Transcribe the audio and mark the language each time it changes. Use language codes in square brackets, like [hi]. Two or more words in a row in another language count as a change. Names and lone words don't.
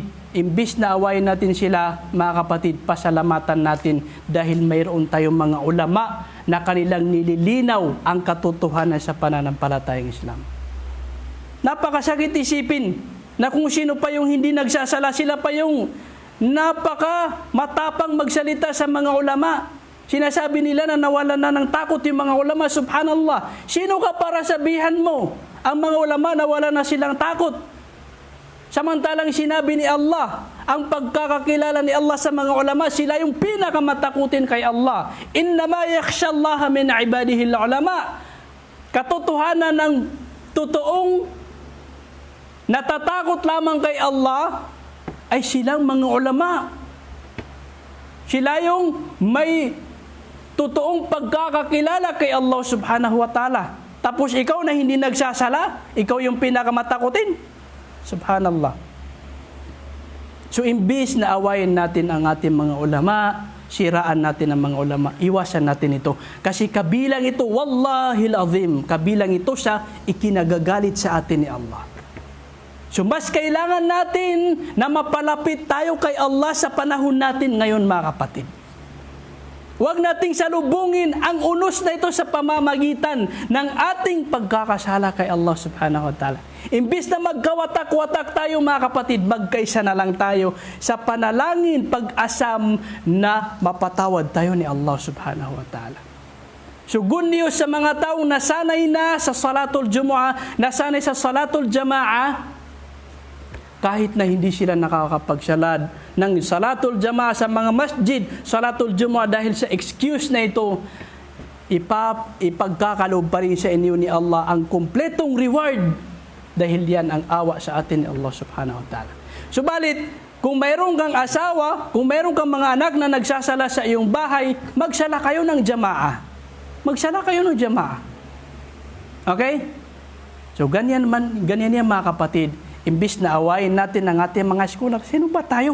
[tl] Imbis na awayin natin sila mga kapatid, pasalamatan natin dahil mayroon tayong mga ulama na kanilang nililinaw ang katotohanan sa pananampalatayang Islam. Napakasakit isipin na kung sino pa yung hindi nagsasala, sila pa yung napaka matapang magsalita sa mga ulama. Sinasabi nila na nawalan na ng takot yung mga ulama. Subhanallah. Sino ka para sabihan mo? Ang mga ulama nawala na silang takot. Samantalang sinabi ni Allah, ang pagkakakilala ni Allah sa mga ulama, sila yung pinakamatakutin kay Allah. [ar] إنما يخشى الله من عباده العلماء. [tl] Katotohanan ng totoong natatakot lamang kay Allah ay silang mga ulama. Sila yung may totoong pagkakakilala kay Allah [ar] سبحانه وتعالى. [tl] Tapos ikaw na hindi nagsasala, ikaw yung pinakamatakutin. Subhanallah. So imbis na awayin natin ang ating mga ulama, siraan natin ang mga ulama, iwasan natin ito. Kasi kabilang ito, [ar] والله العظيم, [tl] kabilang ito sa ikinagagalit sa atin ni Allah. So mas kailangan natin na mapalapit tayo kay Allah sa panahon natin ngayon, mga kapatid. Huwag nating salubungin ang unos na ito sa pamamagitan ng ating pagkakasala kay Allah [ar] سبحانه وتعالى. [tl] Imbis na magkawatak-watak tayo, mga kapatid, magkaisa na lang tayo sa panalangin, pag-asam na mapatawad tayo ni Allah [ar] سبحانه وتعالى. [tl] So [en] good news [tl] sa mga taong nasanay na sa [ar] صلاة الجمعة, [tl] nasanay sa [ar] صلاة الجماعة, [tl] kahit na hindi sila nakakapagsalad ng [ar] صلاة الجماعة [tl] sa mga masjid, [ar] صلاة الجمعة, [tl] dahil sa excuse na ito, ipagkakaloob pa rin sa inyo ni Allah ang kumpletong reward, dahil yan ang awa sa atin ni Allah [ar] سبحانه وتعالى. [tl] Subalit, kung mayroon kang asawa, kung mayroon kang mga anak na nagsasala sa iyong bahay, magsala kayo ng Jama'ah. Magsala kayo ng Jama'ah. Okay? So ganyan yan, mga kapatid. Imbis na awayin natin ang ating mga scholar, sino ba tayo?